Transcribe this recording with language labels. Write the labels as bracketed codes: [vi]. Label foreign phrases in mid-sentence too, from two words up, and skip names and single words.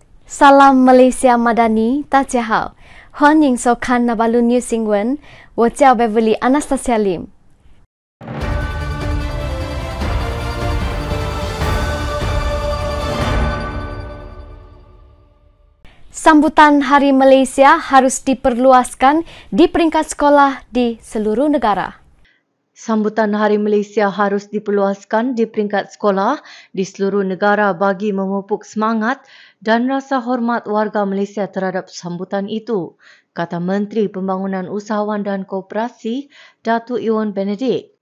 [ms] Salam Malaysia Madani, [zh] 大家好，欢迎收看那巴鲁 News 新闻，我叫 Beverly Anastasia Lim。 [ms] Sambutan Hari Malaysia harus diperluaskan di peringkat sekolah di seluruh negara. Sambutan Hari Malaysia harus diperluaskan di peringkat sekolah di seluruh negara bagi memupuk semangat dan rasa hormat warga Malaysia terhadap sambutan itu, kata Menteri Pembangunan Usahawan dan Koperasi, Datuk Ewan Benedict.